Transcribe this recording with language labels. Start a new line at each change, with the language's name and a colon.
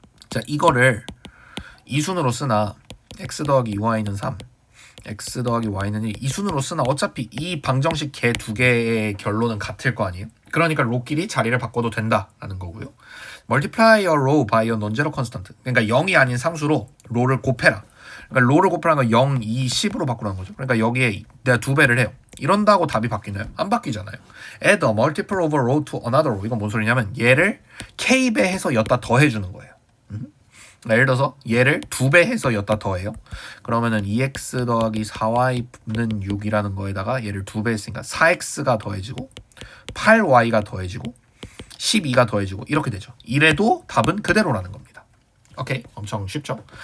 Korean: 자, 이거를 이순으로 쓰나 x 더하기 2y는 3, x 더하기 y는 1 이순으로 쓰나 어차피 이 방정식 개 2개의 결론은 같을 거 아니에요? 그러니까 로끼리 자리를 바꿔도 된다라는 거고요.
English: multiply a row by a non-zero constant.
Korean: 그러니까 0이 아닌 상수로 로를 곱해라. 그러니까 로를 곱하라는 건 0, 2, 10으로 바꾸라는 거죠. 그러니까 여기에 내가 2배를 해요. 이런다고 답이 바뀌나요? 안 바뀌잖아요.
English: add a multiple of a row to another row.
Korean: 이건 뭔 소리냐면 얘를 k배 해서 여기다 더해주는 거예요. 예를 들어서 얘를 2배 해서 여기다 더해요. 그러면은 2x 더하기 4y는 6이라는 거에다가 얘를 2배 했으니까 4x가 더해지고 8y가 더해지고 12가 더해지고 이렇게 되죠. 이래도 답은 그대로라는 겁니다. 오케이? 엄청 쉽죠?